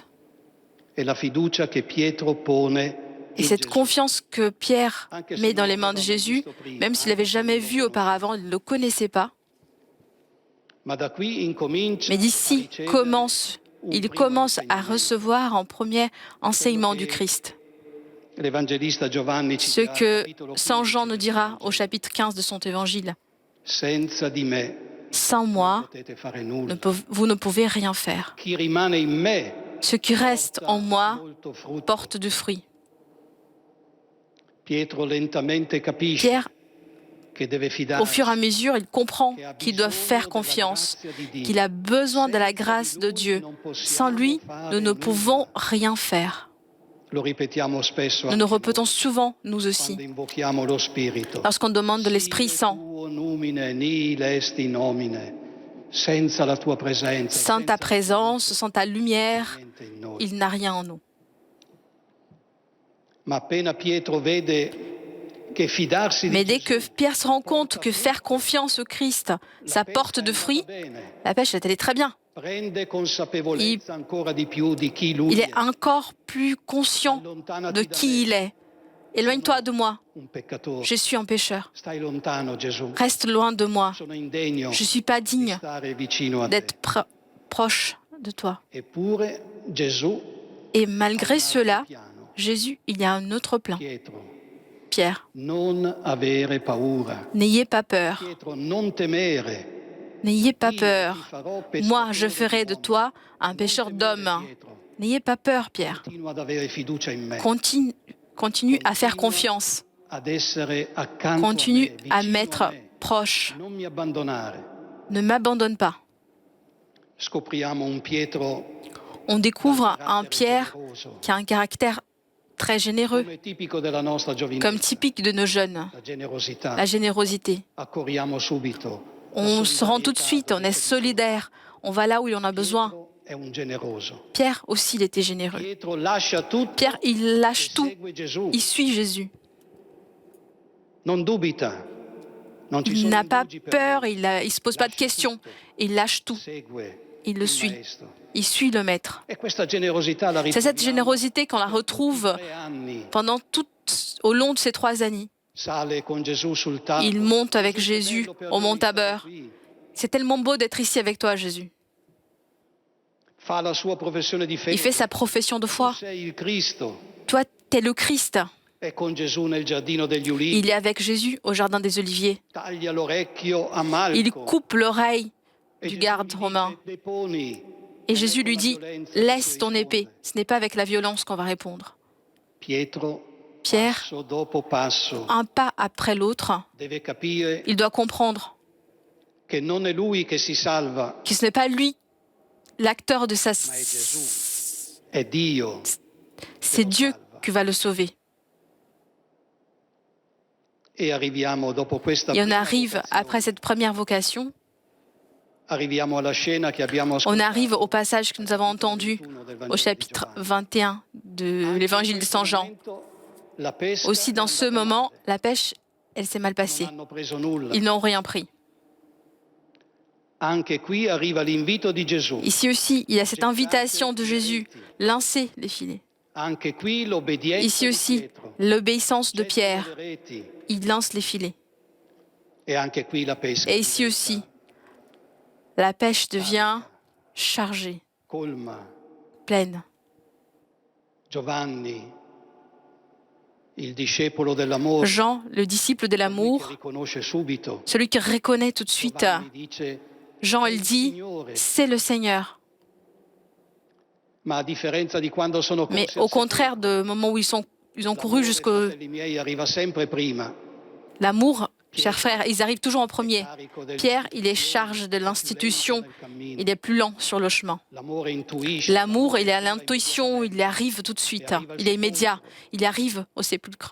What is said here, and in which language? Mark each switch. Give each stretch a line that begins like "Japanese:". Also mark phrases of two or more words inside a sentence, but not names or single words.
French: Et cette confiance que Pierre met dans les mains de Jésus, même s'il n'avait jamais vu auparavant, il ne le connaissait pas. Mais d'ici, il commence à recevoir un premier enseignement du Christ.
Italian: L'Evangelista Giovanni ci
French: Ce
Italian: dirà al
French: que
Italian: capitolo
French: Saint 15 Jean nous
Italian: del
French: dira au
Italian: Vangelo.
French: chapitre 15 de son évangile.
Italian: Senza di me
French: Sans
Italian: non
French: moi,
Italian: potete fare nulla.
French: vous ne pouvez rien faire.
Italian: Chi rimane in me
French: Ce qui reste en moi
Italian: molto frutto.
French: porte du fruit.
Italian: Pietro lentamente capisce Pierre, che deve
French: au
Italian: fidarsi,
French: fur et à mesure, il comprend qu'il doit faire confiance, qu'il a besoin de la grâce de Dieu. Sans lui, nous ne pouvons rien faire.
Italian: Lo ripetiamo spesso
French: Nous
Italian: anche
French: nous
Italian: noi,
French: répétons souvent, nous aussi,
Italian: quando invochiamo lo Spirito.
French: lorsqu'on demande de l'Esprit
Latin: Sine
French: Saint.
Latin: tuo numine nihil est in nomine.
Italian: Senza la tua presenza,
French: Sans ta
Italian: senza
French: présence, sans ta lumière,
Italian: niente in noi.
French: il n'a rien en nous.
Italian: Ma appena Pietro vede che fidarsi
French: Mais
Italian: di
French: dès que Gesù Pierre se rend compte que faire confiance au Christ, ça porte de fruits, la pêche est allée très bien.
Italian: prende consapevolezza ancora di più di chi lui
French: Il est encore plus conscient de qui il est. Éloigne-toi de moi,
Italian: un peccatore.
French: je suis un pécheur.
Italian: Stai lontano, Gesù.
French: Reste loin de moi,
Italian: Sono indegno
French: je ne suis pas
Italian: di
French: digne
Italian: stare vicino a te.
French: d'être proche de toi.
Italian: Eppure Gesù
French: Et malgré cela,
Italian: piano.
French: Jésus, il y a un autre plan. Pietro, Pierre,
Italian: non avere paura.
French: n'ayez pas peur,
Italian: Pietro, non temere.
French: n'ayez pas
Italian: Io ti
French: peur.
Italian: farò
French: Moi, je
Italian: pescatore
French: ferai de
Italian: d'uomini.
French: toi un
Italian: Non
French: pécheur
Italian: temere,
French: d'hommes. Pietro. N'ayez pas peur, Pierre.
Italian: Continua ad avere fiducia in me.
French: Continue à faire confiance.
Italian: Ad essere accanto
French: Continue
Italian: a me,
French: à
Italian: vicino
French: m'être
Italian: a me.
French: proche.
Italian: Non mi abbandonare.
French: Ne m'abandonne pas.
Italian: Scopriamo un Pietro
French: On découvre un
Italian: carattere
French: Pierre
Italian: generoso,
French: qui a un caractère très généreux,
Italian: come tipico della nostra giovinezza.
French: comme typique de nos jeunes.
Italian: La generosità.
French: La générosité.
Italian: Accorriamo subito. La
French: On se rend tout de
Italian: solidarietà
French: suite, on
Italian: dove
French: est
Italian: c'è bisogno.
French: solidaire. On va là où il en a besoin.
Italian: Pietro è un generoso.
French: Pierre aussi, il était généreux.
Italian: Pietro lascia tutto
French: Pierre, il lâche
Italian: e
French: tout.
Italian: segue Gesù.
French: Il suit Jésus.
Italian: Non dubita. Non ci
French: Il
Italian: sono
French: n'a pas
Italian: indugi per
French: peur,
Italian: lui.
French: il ne se pose pas de questions. Il lâche tout.
Italian: Segue
French: Il le
Italian: il
French: suit.
Italian: maestro.
French: Il suit le maître.
Italian: E questa generosità la
French: C'est cette
Italian: ritroviamo
French: générosité qu'on la retrouve
Italian: 3 anni.
French: au long de ces 3 années.
Italian: Sale con Gesù sul tavolo.
French: Il monte avec
Italian: Gesù, che
French: Jésus
Italian: bello per
French: au
Italian: noi
French: mont
Italian: stare
French: Tabor.
Italian: qui.
French: C'est tellement beau d'être ici avec toi, Jésus.
Italian: Fa la sua professione di fede.
French: Il fait sa profession de foi.
Italian: Tu sei il Cristo.
French: Toi, t'es le Christ.
Italian: È con Gesù nel giardino degli ulivi.
French: Il est avec Jésus au jardin des Oliviers.
Italian: Taglia l'orecchio a Malco.
French: Il coupe l'oreille
Italian: E
French: du
Italian: Gesù
French: garde
Italian: gli dice,
French: romain.
Italian: deponi.
French: Et Jésus lui
Italian: Con la
French: dit,
Italian: violenza che
French: laisse
Italian: tu
French: ton épée.
Italian: risponde.
French: Ce n'est pas avec la violence qu'on va répondre.
Italian: Pietro,
French: Pierre,
Italian: passo dopo passo,
French: un pas après l'autre,
Italian: deve capire
French: il doit comprendre
Italian: che non è lui che si salva,
French: que ce n'est pas lui l'acteur de sa...
Italian: ma è Gesù. È Dio.
French: C'est Dieu qui va le sauver.
Italian: E arriviamo dopo questa
French: Et on
Italian: prima
French: arrive,
Italian: vocazione,
French: après cette première vocation,
Italian: arriviamo alla scena che abbiamo
French: on
Italian: ascoltato.
French: arrive au passage que nous avons entendu au chapitre 21 de l'évangile de Saint Jean.
Italian: La pesca
French: Aussi, dans
Italian: è
French: ce
Italian: andata
French: moment,
Italian: male.
French: la pêche, elle s'est mal
Italian: Non
French: passée.
Italian: hanno preso nulla.
French: Ils n'ont rien pris.
Italian: Anche qui arriva l'invito di Gesù.
French: Ici aussi, il y a cette invitation de Jésus, lancer les filets.
Italian: Anche qui l'obbedienza
French: Ici
Italian: di
French: aussi, Pietro. l'obéissance de
Italian: Gettano
French: Pierre,
Italian: le reti.
French: il lance les filets.
Italian: E anche qui la pesca
French: Et ici aussi, la pêche devient chargée,
Italian: colma.
French: pleine.
Italian: Giovanni, il discepolo dell'amore,
French: Jean, le disciple de
Italian: colui che
French: l'amour,
Italian: riconosce subito.
French: celui qui reconnaît tout de suite,
Italian: Giovanni dice,
French: Jean,
Italian: "È
French: il il dit,
Italian: Signore."
French: c'est le Seigneur.
Italian: Ma a differenza di quando sono
French: Mais
Italian: corsi
French: au
Italian: al
French: contraire du moment où ils ont couru
Italian: l'amore,
French: jusqu'au...
Italian: fratelli miei, arriva sempre prima.
French: L'amour, chers frères, ils arrivent toujours en premier.
Italian: Carico del-
French: Pierre, il est charge de l'institution,
Italian: del cammino.
French: il est plus lent sur le chemin.
Italian: L'amore intuisce.
French: L'amour, il est à l'intuition, il arrive tout de suite, il est immédiat, il arrive au sépulcre.